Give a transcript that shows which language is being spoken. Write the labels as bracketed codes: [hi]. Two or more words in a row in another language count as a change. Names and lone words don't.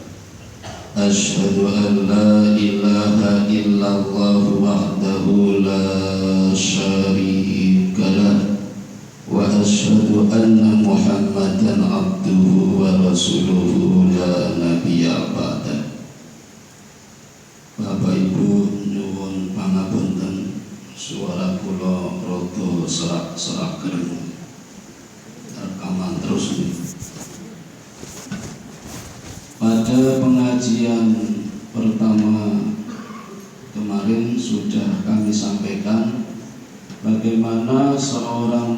[ar] أشهد أن لا إله إلا الله وحده لا شريك له وأشهد أن محمدا عبده ورسوله لا نبي بعده. [jv] Bapak Ibu nyuwun pangapunten, suara kula rada serak-serak kering. [id] Rekaman terus nih. Pada pengajian pertama kemarin sudah kami sampaikan bagaimana seorang